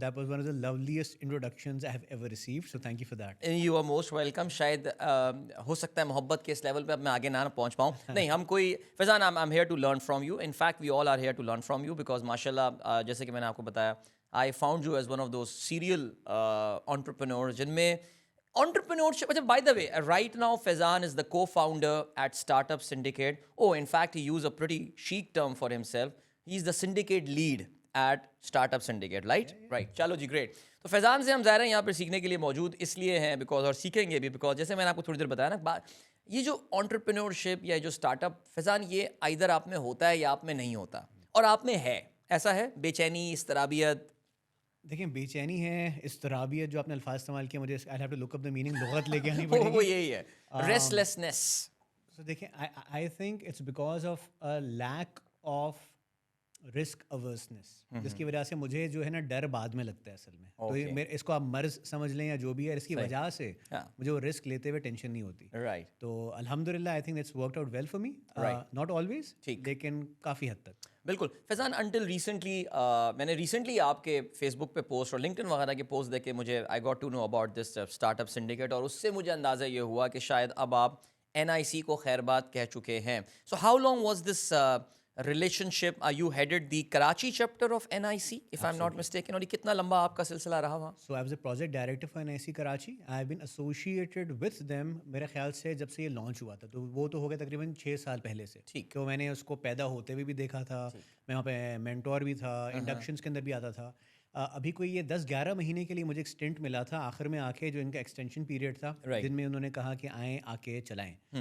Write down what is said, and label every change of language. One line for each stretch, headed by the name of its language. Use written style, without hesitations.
English: That was one of the loveliest introductions I have ever received, so thank you for that. You are most welcome.
Urdu: شاید ہو سکتا ہے محبت کے اس level پہ اب میں آگے نہ پہنچ پاؤں. نہیں, ہم کوئی فیضان,
English: I'm here to learn from you. In fact, we all are here to learn from you because
Urdu: ماشاءاللہ جیسے کہ میں نے آپ کو بتایا,
English: I found you as one of those serial entrepreneurs
Urdu: جن میں
English: entrepreneurship. اچھا, by the way, right now Faizan is the co-founder at Startup Syndicate. Oh, in fact, he used a pretty chic term for himself. He's the syndicate lead at Startup Syndicate, right? Right.
Urdu: چلو جی, great. تو فیضان سے ہم ظاہر ہیں یہاں پہ سیکھنے کے لیے موجود اس لیے ہیں بیکاز, اور سیکھیں گے بھی بیکاز جیسے میں نے آپ کو تھوڑی دیر بتایا نا, یہ جو انٹرپرینورشپ یا جو اسٹارٹ اپ فیضان, یہ ایدر آپ میں ہوتا ہے یا آپ میں نہیں ہوتا, اور آپ میں ہے. ایسا ہے بے چینی, اضطرابیت. دیکھیں بے چینی ہے, اضطرابیت, جو آپ نے الفاظ استعمال کیا مجھے
English: I have to look up the meaning,
Urdu: لغت لے کے آنی پڑے گی. وہ یہی ہے, ریسٹلیسنس. سو دیکھیں
English: I think it's because of lack of risk aversions,
Urdu: جس کی وجہ سے مجھے جو ہے نا ڈر بعد میں لگتا ہے اصل میں. تو اس کو آپ مرض سمجھ لیں یا جو بھی ہے, اس کی وجہ سے مجھے وہ رسک لیتے ہوئے ٹینشن نہیں ہوتی.
English: Right. تو الحمدللہ I think it's worked out well for me, not always,
Urdu: لیکن کافی حد تک. بالکل فیضان, انٹل ریسنٹلی میں نے ریسنٹلی آپ کے فیس بک پہ پوسٹ اور لنکڈ ان وغیرہ کے پوسٹ دیکھ کے مجھے
English: I got to know about this Startup Syndicate,
Urdu: اور اس سے مجھے اندازہ یہ ہوا کہ شاید اب آپ NIC کو خیر بات کہہ چکے ہیں.
English: So how long was this relationship? You headed the Karachi chapter of NIC, if I'm not mistaken,
Urdu: اور یہ کتنا لمبا آپ کا سلسلہ رہا وہاں؟
English: So I was a project director for NIC Karachi. I have been associated with them
Urdu: میرے خیال سے جب سے یہ لانچ ہوا تھا, تو وہ تو ہو گیا تقریباً 6 سال پہلے سے. ٹھیک, تو میں نے اس کو پیدا ہوتے ہوئے بھی دیکھا تھا, میں وہاں پہ مینٹور بھی تھا, انڈکشنس کے اندر بھی آتا تھا. ابھی کوئی یہ 10-11 مہینے کے لیے مجھے ایک اسٹنٹ ملا تھا آخر میں آ کے, جو ان کا ایکسٹینشن پیریڈ تھا, جن میں انہوں نے کہا کہ آئیں آ کے چلائیں.